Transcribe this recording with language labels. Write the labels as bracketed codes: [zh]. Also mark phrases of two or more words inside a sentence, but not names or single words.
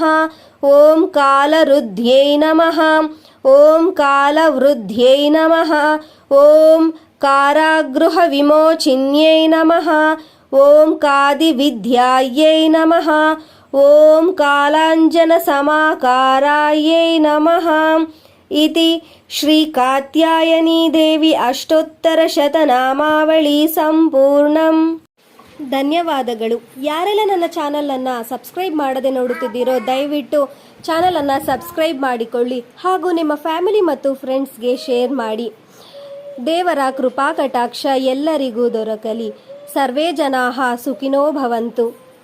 [sa] ॐ कालरुद्ध्यै नमः। ॐ कालवृद्ध्यै नमः। ॐ कारागृहविमोचिन्यै नमः। ॐ कादिविद्यायै नमः। ॐ कालाञ्जनसमाकारायै नमः। इति ಶ್ರೀಕಾತ್ಯಾಯನಿ ದೇವಿ ಅಷ್ಟೋತ್ತರಶತನಾಮಾವಳಿ ಸಂಪೂರ್ಣಂ. [kn] ಧನ್ಯವಾದಗಳು. ಯಾರೆಲ್ಲ ನನ್ನ ಚಾನಲನ್ನು ಸಬ್ಸ್ಕ್ರೈಬ್ ಮಾಡದೆ ನೋಡುತ್ತಿದ್ದೀರೋ ದಯವಿಟ್ಟು ಚಾನಲನ್ನು ಸಬ್ಸ್ಕ್ರೈಬ್ ಮಾಡಿಕೊಳ್ಳಿ ಹಾಗೂ ನಿಮ್ಮ ಫ್ಯಾಮಿಲಿ ಮತ್ತು ಫ್ರೆಂಡ್ಸ್ಗೆ ಶೇರ್ ಮಾಡಿ. ದೇವರ ಕೃಪಾ ಕಟಾಕ್ಷ ಎಲ್ಲರಿಗೂ ದೊರಕಲಿ. [sa] ಸರ್ವೇ ಜನಾಃ ಸುಖಿನೋ ಭವಂತು.